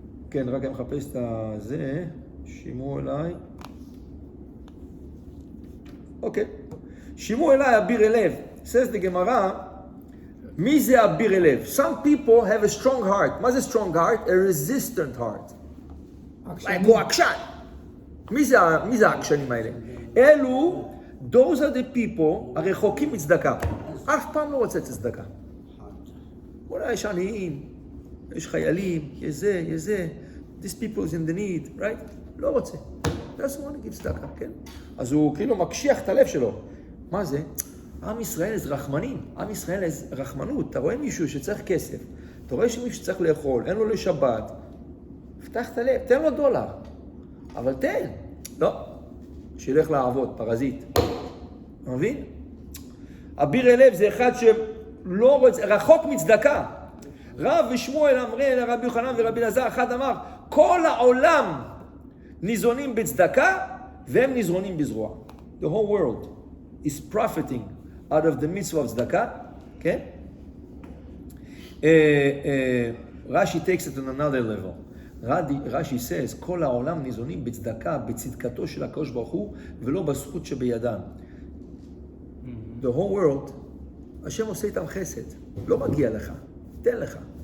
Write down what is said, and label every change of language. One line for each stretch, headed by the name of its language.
Hebrew: כן, רק אני מחפש את הזה, שימו אליי. אוקיי. שימו אליי אביר אליו. says the Guemara, מי זה אביר אליו?
English: Some people have a strong heart.
Hebrew: מה זה
English: strong heart? A resistant heart.
Hebrew: like הוא עקשן. מי זה העקשנים האלה?
English: אלו, those are the people
Hebrew: הרחוקים מצדקה. אף פעם לא רוצה צדקה. אולי יש עניים, יש חיילים, יש זה,
English: this people is in the need, right?
Hebrew: לא רוצה.
English: doesn't want to give צדקה, כן?
Hebrew: אז הוא כאילו מקשיח את הלב שלו. מה זה? עם ישראל זה רחמנים, עם ישראל זה רחמנות. אתה רואה מישהו שצריך כסף, אתה רואה שמישהו שצריך לאכול, אין לו לשבת, פתח את הלב, תן לו דולר, אבל תן. לא, שילך לעבוד, פרזיט. אתה מבין? אביר הלב זה אחד שלא רוצה, רחוק מצדקה. רב ושמואל אמרי לרבי יוחנן ורבי אלעזר, אחד אמר, כל העולם ניזונים בצדקה והם ניזונים בזרוע.
English: The whole world is profiting out of the mitzvah of tzedakah, כן? Rashi takes it on another level.
Hebrew: Rashi says, כל העולם ניזונים בצדקה, בצדקתו של הקדוש ברוך הוא, ולא בזכות שבידם. The whole world, השם עושה איתם חסד. לא מגיע לך, תן לך.